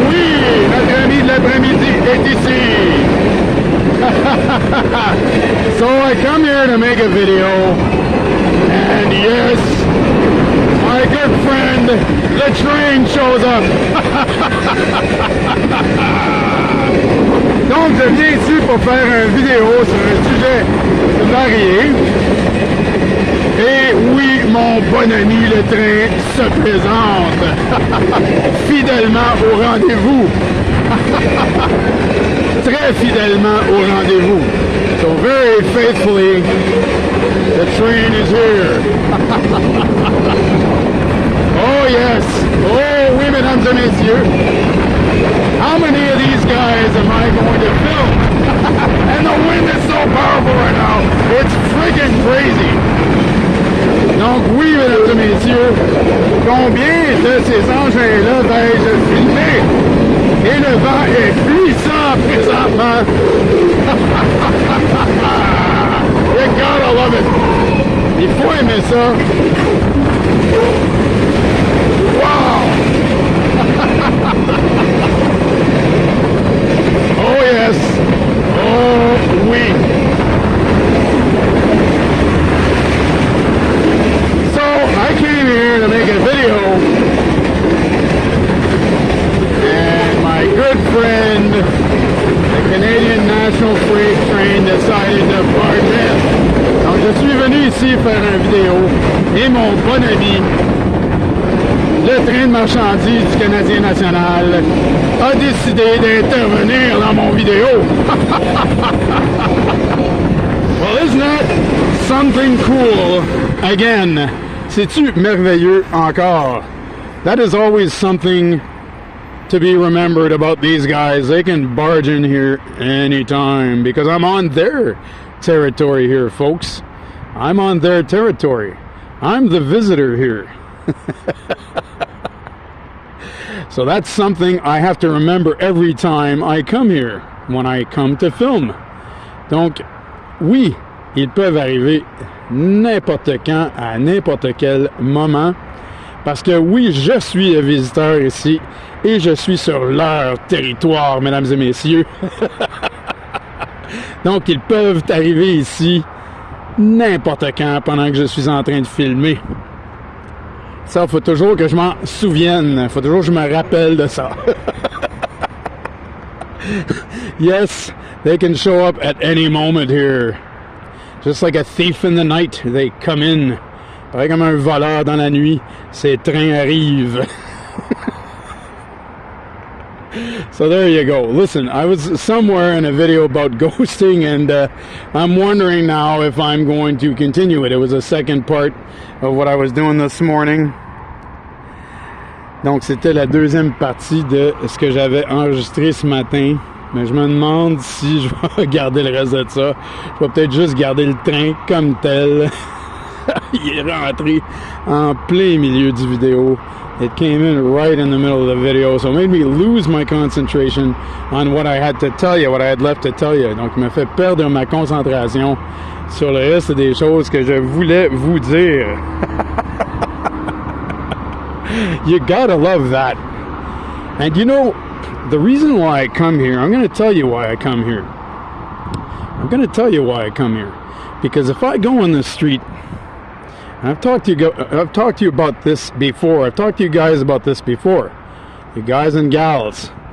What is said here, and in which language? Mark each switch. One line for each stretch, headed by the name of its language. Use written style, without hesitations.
French: Oui, notre ami de l'après-midi est ici.
English: So I come here to make a video, and yes, my good friend, the train shows up.
French: Donc je viens ici pour faire une vidéo sur un sujet varié. Et oui, mon bon ami le train se présente fidèlement au rendez-vous. Très fidèlement au rendez-vous.
English: So very faithfully, the train is here. Oh yes.
French: Oh oui, mesdames et messieurs.
English: How many of these guys am I going to film? And the wind is so powerful right now. It's freaking crazy.
French: Donc oui, mesdames et messieurs, combien de ces engins-là vais-je filmer? Et le vent est puissant présentement.
English: You gotta love it.
French: Il faut aimer ça.
English: Wow! Oh yes!
French: Oh oui!
English: So I came here to make a video, and my good friend, the Canadian National Freight Train, decided to barge in.
French: Donc je suis venu ici faire une vidéo, et mon bon ami, le train de marchandises du Canadien national, a décidé d'intervenir dans mon vidéo.
English: Well, isn't that something cool?
French: Again, c'est-tu merveilleux encore?
English: That is always something to be remembered about these guys. They can barge in here anytime because I'm on their territory here, folks. I'm on their territory. I'm the visitor here. So that's something I have to remember every time I come here, when I come to film.
French: Donc, oui, ils peuvent arriver n'importe quand, à n'importe quel moment, parce que oui, je suis le visiteur ici, et je suis sur leur territoire, mesdames et messieurs. Donc, ils peuvent arriver ici n'importe quand, pendant que je suis en train de filmer. Ça, faut toujours que je m'en souvienne. Faut toujours que je me rappelle de ça.
English: Yes, they can show up at any moment here. Just like a thief in the night, they come in.
French: Pareil comme un voleur dans la nuit, ces trains arrivent.
English: So there you go. Listen, I was somewhere in a video about ghosting, and I'm wondering now if I'm going to continue it. It was a second part of what I was doing this morning.
French: Donc c'était la deuxième partie de ce que j'avais enregistré ce matin. Mais je me demande si je vais garder le reste de ça. Je vais peut-être juste garder le train comme tel. Il est rentré en plein milieu du vidéo.
English: It came in right in the middle of the video, so it made me lose my concentration on what I had to tell you, what I had left to tell you.
French: Donc, il m'a fait perdre ma concentration sur le reste des choses que je voulais vous dire.
English: You gotta love that. And you know, the reason why I come here, I'm going to tell you why I come here. I'm going to tell you why I come here. Because if I go on the street, I've talked to you about this before. I've talked to you guys about this before. You guys and gals.